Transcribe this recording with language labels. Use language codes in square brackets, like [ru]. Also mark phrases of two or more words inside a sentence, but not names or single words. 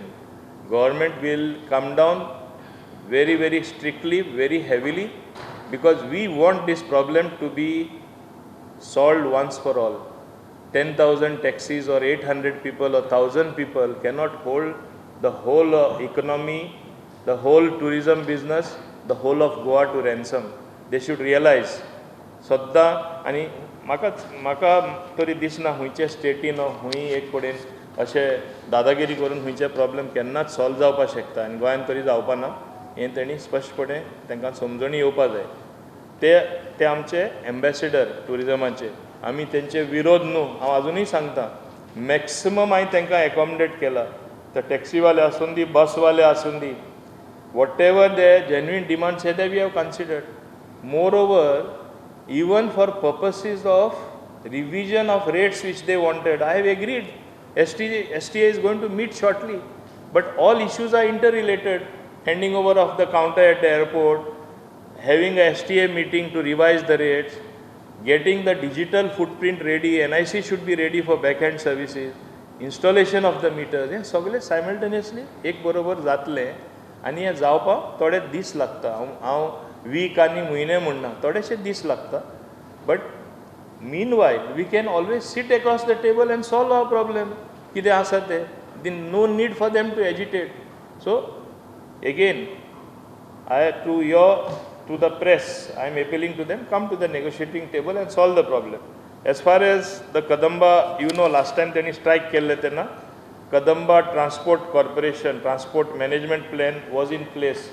[en] Government will come down very, very strictly, very heavily, because we want this problem to be solved once for all. 10,000 taxis or 800 people or 1,000 people cannot hold the whole economy, the whole tourism business, the whole of Goa to ransom. They should realize. [kok] सद्दां आनी म्हाका तरी दिसना हुंयचे स्टेटीन हुंय एक कडेन अशें दादागिरी करून हुंयचे प्रॉब्लेम केन्नाच सॉल्व जावपाक शकता आनी गोंयांत तरी जावपा ना. हें तेणी स्पश्टपणे तांकां समजणी येवपा जाय. ते आमचे एम्बेसेडर टुरिजमाचे. आमी तेंचे विरोध न्हू, हांव आजुनूय सांगता, मॅक्सिमम हांवें तांकां एकोमोडेट केला. ते टॅक्सीवाले आसूं दी, बसवाले आसूं दी, [en] what ever the genuine demands they we have considered. more over, even for purposes of revision of rates which they wanted, I have agreed. STA is going to meet shortly, but all issues are interrelated. Handing over of the counter at the airport, having a STA meeting to revise the rates, getting the digital footprint ready, NIC should be ready for back-end services, installation of the meters, [kok] हे सगळे simultaneously एक बरोबर जातले आनी हे जावपाक थोडे दीस लागता. हांव वीक आनी म्हयने म्हणना, थोडेशे दीस लागता. [en] But meanwhile we can always sit across the table and solve our problem. [kok] कितें आसा ते, [en] No need for them to agitate. So again to the press, I am appealing to them, come to the negotiating table and solve the problem. As far as the Kadamba, you know, last time they strike [kok] kelle tena, [en] Kadamba Transport Corporation, Transport Management Plan was in place.